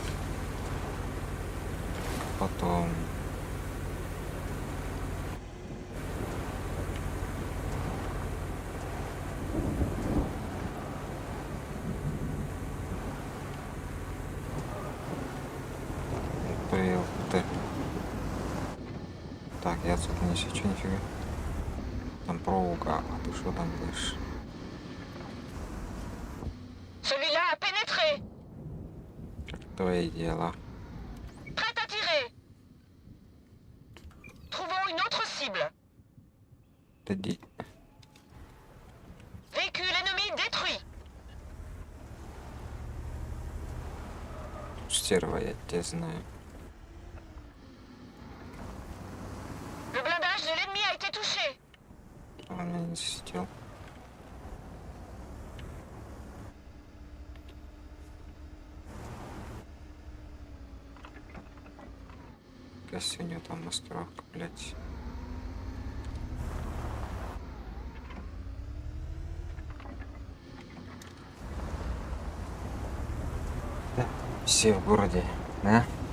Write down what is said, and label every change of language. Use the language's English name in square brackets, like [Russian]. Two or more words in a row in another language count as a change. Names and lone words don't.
[Russian] Потом... Ты. Так, я отсюда не сечу нифига. Там проволока, а ты что там делаешь? [French] Celui-là a pénétré. [Russian] Как твои дела? [French] Prêt à tirer. Trouvons une autre cible. [Russian] Иди. [French] Véhicule ennemi détruit. [Russian] Стерва, я тебя знаю. [French] Le blindage de l'ennemi a été touché. [Russian] Он меня не засветил. Кажется, у него там маскировка, блядь. Да, все в городе, да?